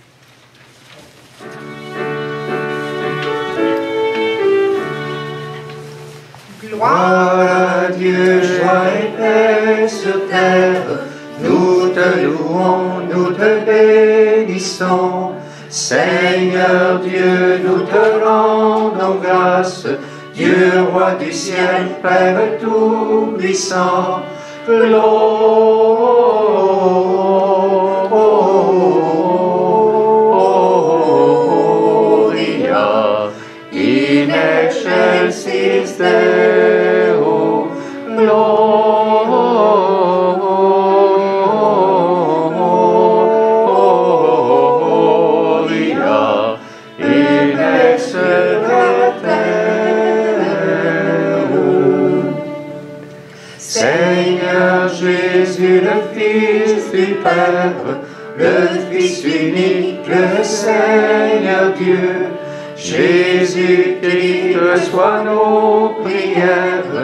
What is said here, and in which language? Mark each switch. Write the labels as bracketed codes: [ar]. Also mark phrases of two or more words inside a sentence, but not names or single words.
[fr] Gloire à Dieu, joie et paix sur terre, nous te louons, nous te bénissons. Seigneur Dieu, nous te rendons grâce, Dieu roi du ciel, Père tout-puissant. [la] Gloria in excelsis Deo. Gloria in excelsis Deo. [fr] Seigneur Jésus, le Fils du Père, le Fils unique, le Seigneur Dieu, Jésus-Christ, reçois nos prières.